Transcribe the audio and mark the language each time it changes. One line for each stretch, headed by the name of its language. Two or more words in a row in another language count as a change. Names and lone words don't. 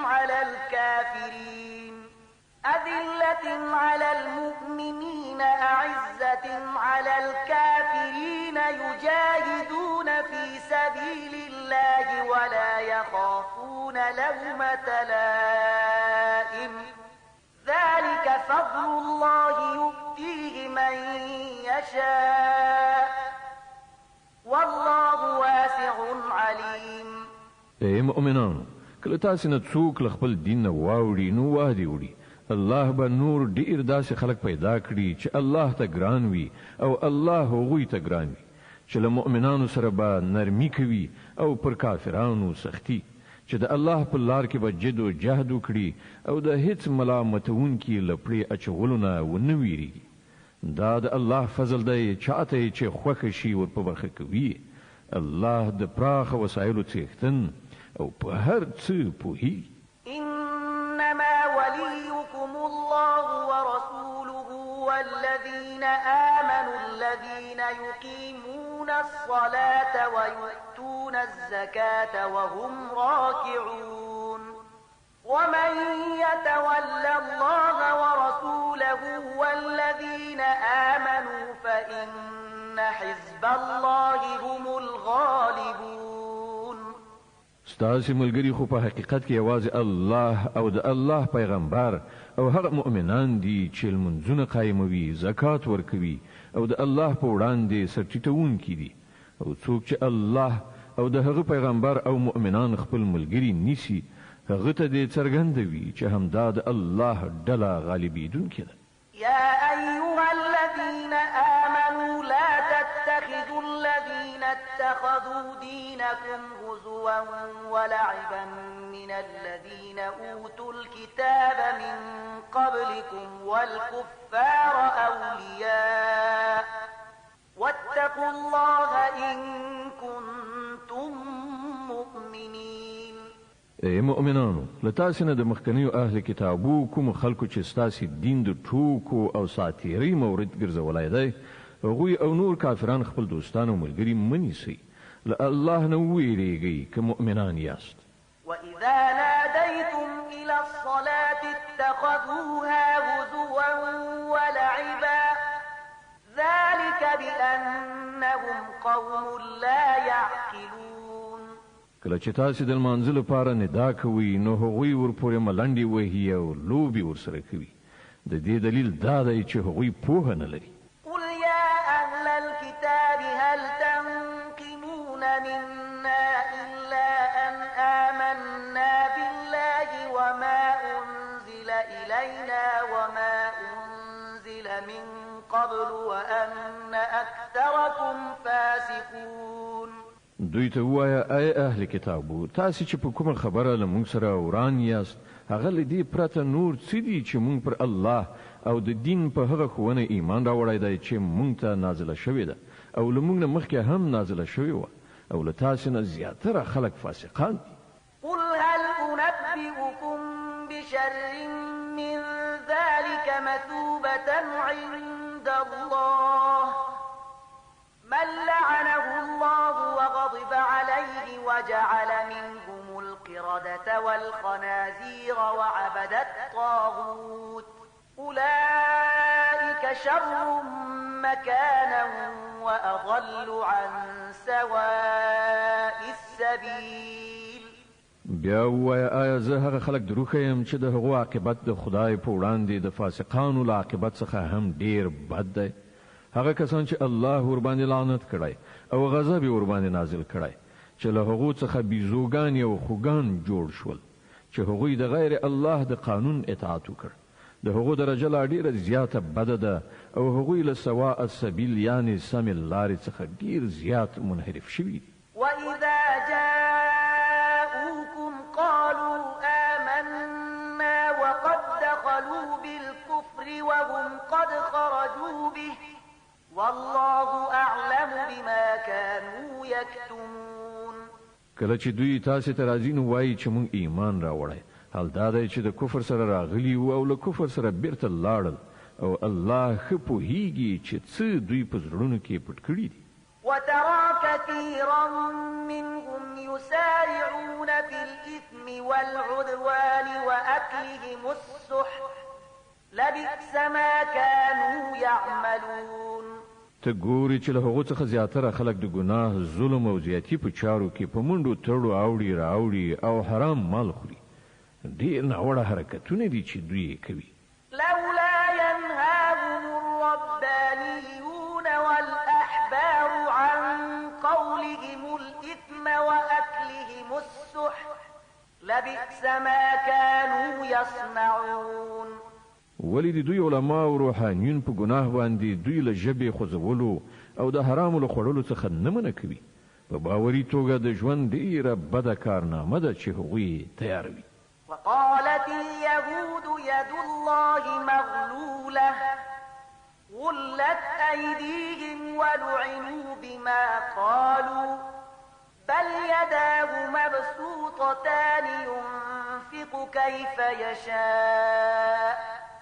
Arabic: على الكافرين يجاهدون في سبيل الله ولا يخافون لومة لائم ذلك فضل الله يؤتيه من يشاء والله واسع عليم.
Pashto: اے مؤمنانو کله تاسې نه څوک له خپل دین نه واوړي نو وادي وړي الله به نور ډیر داسې خلک پیدا کړي چې الله ته ګران وي او الله هغوی ته ګران وي چې له مؤمنانو سره به نرمي کوي او پر کافرانو سختی چې د الله په لار کې به جد او جهد وکړي او د هیڅ ملامتونکي له پړې اچولو نه ونه ویریږي. دا د الله فضل دی چاته چې خوښه شي ور په برخه کوي. الله د پراخه وسایلو څښتن او په هر څه پوهیږي.
Arabic: إنما وليكم الله ورسوله والذين آمنوا الذين يقيمون الصلاة ويؤتون الزكاة وهم راكعون ومن يتول الله ورسوله والذين آمنوا فإن حزب الله هم الغالبون.
Pashto: ستاسې ملګري خو په حقیقت کې یوازې الله او د الله پیغمبر او هغه مؤمنان دي چې لمونځونه قایموي زکات ورکوي او د الله په وړاندې سرټیټونکي دي او څوک چې الله او د هغه پیغمبر او مؤمنان خپل ملګري نیسي هغه ته دې څرګندوي چې همدا د الله ډله غالبیدونکې ده.
Arabic: يا أيها الذين آمنوا لا تتخذوا الذين اتخذوا دينكم هزوا ولعبا من الذين أوتوا الكتاب من قبلكم والكفار أولياء واتقوا الله إن كنتم مؤمنين.
Pashto: اے مؤمنانو لتاسې نه د مخکنیو اهل کتابو کوم خلکو چې ستاسې دین د ټوکو او ساتیرۍ مورد ګرځولی دی هغوی او نور کافران خپل دوستان او ملګري منیسئ له الله نه وویریږئ که مؤمنان یاست.
Arabic: وإذا ناديتم إلى الصلاة اتخذوها هزوا ولعبا ذلك بأنهم قوم لا يعقلون.
Pashto: کله چې تاسې د لمانځه لپاره ندا کوئ نو هغوی ورپورې ملنډې وهي او لوبې ورسره کوي. د دې دلیل دا دی چې هغوی پوهه نه لري.
Arabic: قل يا أهل الكتاب هل تنقمون منا إلا أن آمنا بالله وما أنزل إلينا وما أنزل من قبل وأن أكثركم فاسقون.
Pashto: دوی ته ووایه ای اهل کتابو تاسې چې په کومه خبره له موږ سره وران یاست هغه له دې پرته نور څه دي چې موږ پر الله او د دین په هغه ښوونه ایمان راوړی دی چې موږ ته نازله شوې ده او له موږ نه مخکې هم نازله شوې وه او له تاسې نه زیاتره خلک فاسقان دي.
Arabic: قل هل ننبئكم بشر من ذلك مثوبة عند الله من لعنه الله وغضب عليه وجعل منهم القردة والخنازير وعبد الطاغوت أولئك شر مكانا وأضل عن سواء السبيل.
Pashto: بیا وای آیا زه هغه خلک دروخه يم چې د هغو عاقبت د خدای په وړاندې د فاسقانو له عاقبت څخه هم ډیر بد دی. هغه کسان چې الله ور باندې لعنت کړی او غضب ور باندې نازل کړی چې له هغو څخه بیزوګان او خوګان جوړ شول چې هغوی د غیر الله د قانون اطاعت وکړ. د هغو درجه لا ډیره زیاته بده ده او هغوی له
Arabic: سواء السبیل
Pashto: یعنی سم لارې څخه ډیر زیات منحرف شوي دي.
Arabic: وإذا جاءوكم قالوا آمنا وقد دخلوا بالكفر وهم قد خرجوا به والله أعلم بما كانوا يكتمون.
Pashto: کله چې دوی تاسو ته راځي نو وایي چې موږ ایمان راوړی، حال دا دی چې د کفر سره راغلي او له کفر سره بیرته لاړل او الله ښه پوهیږي چې څه دوی په زړونو کې پټ کړي دي.
Arabic: وترى كثيرا منهم يسارعون في الإثم والعدوان وأكلهم السحت لبئس ما كانوا يعملون.
Pashto: ته ګوري چې له هغو څخه زیاتره خلک د ګناه، ظلم او زیاتی په چارو کې په منډو تړو اوړي راوړي او حرام مال خوري. ډېر ناوړه حرکتونه دي چې دوی کوي.
Arabic: لولا ينهاهم الربانيون والأحبار عن قولهم الإثم وأكلهم السحت لبئس ما كانوا يصنعون.
Pashto: ولی د دوی علما او روحانیون په ګناه باندې دوی له ژبې خوځولو او د حرامو له خوړلو څخه نه منع کوي. په باوري توګه د ژوند ډېره بده کارنامه ده چې هغوی تیاروي.
Arabic: وقالت اليهود يد الله مغلولة غلت أيديهم ولعنوا بما قالوا بل يداه مبسوطتان ينفق كيف يشاء